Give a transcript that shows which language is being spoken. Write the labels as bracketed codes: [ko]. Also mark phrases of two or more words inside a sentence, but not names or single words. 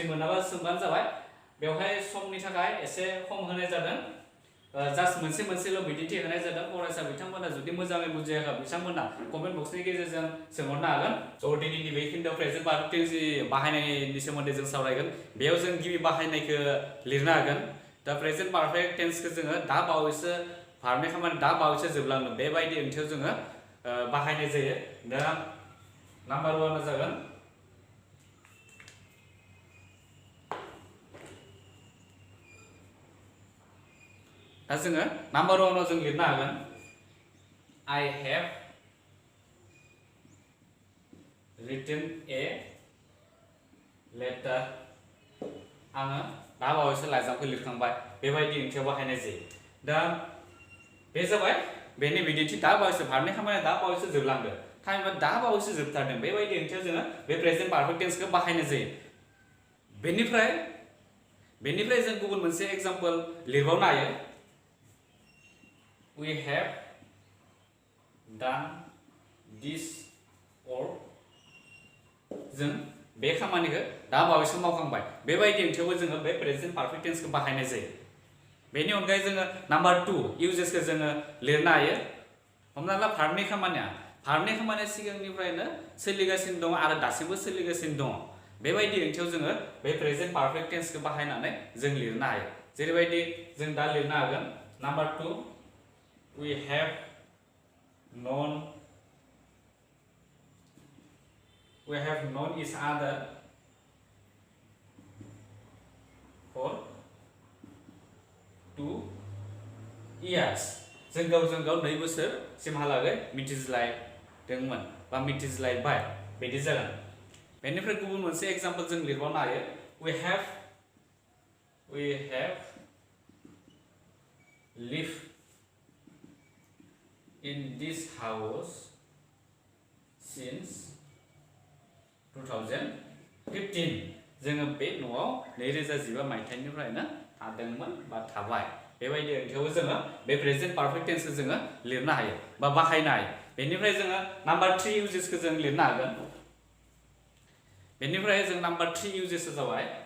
[brx] मोनाबा सोंबानो जाबाय बेवहाय समनि थाखाय एसे खम होनाय जादों जास्ट मोनसेल' बिदिन्थि होनाय जादों फरायसा बिथांमोना जुदि मोजाङै बुजियाखै बिथांमोना [en] comment boxni [brx] गेजेरजों सोंहरनो हागोन स' दिनैनि बे खिन्थु [en] present perfect tenseni [brx] बाहायनायनि सोमोन्दै जों सावरायगोन बेयाव जों गिबि बाहायनायखौ लिरनो हागोन दा [en] present perfect tensekhou [brx] जोङो दा बावैसो भारतनि खामानि दा बावैसो जोबलांदों बेबायदि ओंथियाव जोङो बाहायनाय जायो दा नाम्बार 1 जागोन दा जोङो नाम्बार 1 आव जों लिरनो हागोन [en] I have written a letter [brx] आङो दा बावैसो लाइजामखौ लिरखांबाय बेबायदि ओंथियाव बाहायनाय जायो दा बे जाबाय बेनि बिदिन्थि दा बावैसो भारतनि खामानिया दा बावैसो जोबलांदों टाइमआ दा बावैसो जोबथारदों बेबायदि ओंथियाव जोङो बे [en] present perfect tensekhou [brx] बाहायनाय जायो बेनिफ्राय जों गुबुन मोनसे एग्जाम्पल लिरबावनो हायो [en] We have done this work [brx] जों बे खामानिखौ दा बावैसो मावखांबाय बेबायदि ओंथियावबो जोङो बे प्रेजेन्ट [en] perfect tensekhou [brx] बाहायनाय जायो बेनि अनगायै जोङो नाम्बार 2 इउजेसखौ जोङो लिरनो हायो हमना ला भारतनि खामानिया सिगांनिफ्रायनो सोलिगासिनो दङ आरो दासिमबो सोलिगासिनो दङ बेबायदि ओंथियाव जोङो बे [en] present perfect tensekhou [brx] बाहायनानै जों लिरनो हायो जेरैबायदि जों दा लिरनो हागोन नाम्बार 2 [en] We have known each other for [brx] 2 years जों गावजों गाव 2 बोसोरसिमहालागै मिथिज्लायदोंमोन बा मिथिज्लायबाय बिदि जागोन बेनिफ्राय गुबुन मोनसे एग्जाम्पल जों लिरबावनो हायो [en] We have lived in this house since 2015 [brx] जोङो बे न'आव 2015 मायथाइनिफ्रायनो थादोंमोन बा थाबाय बेबायदि ओंथियावबो जोङो बे [en] present perfect tensekhou [brx] जोङो लिरनो हायो बा बाहायनो हायो बेनिफ्राय जोङो नाम्बार 3 इउजेसखौ जों लिरनो हागोन बेनिफ्राय जों नाम्बार 3 इउजेसआ जाबाय